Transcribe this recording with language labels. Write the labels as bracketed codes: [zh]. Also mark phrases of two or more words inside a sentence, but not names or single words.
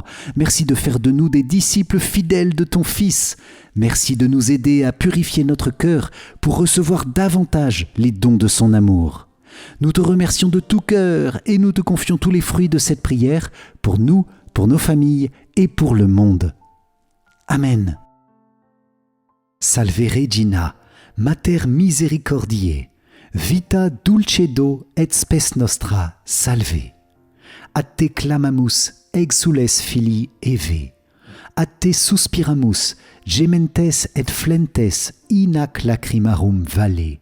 [fr] Merci de faire de nous des disciples fidèles de ton Fils. Merci de nous aider à purifier notre cœur pour recevoir davantage les dons de son amour. Nous te remercions de tout cœur et nous te confions tous les fruits de cette prière pour nous, pour nos familles et pour le monde. Amen. [la] Salve Regina, Mater Misericordiae, vita dulcedo et spes nostra, salve. Ad te clamamus, exules filii Eve. Ad te suspiramus, gementes et flentes in ac lacrimarum valle.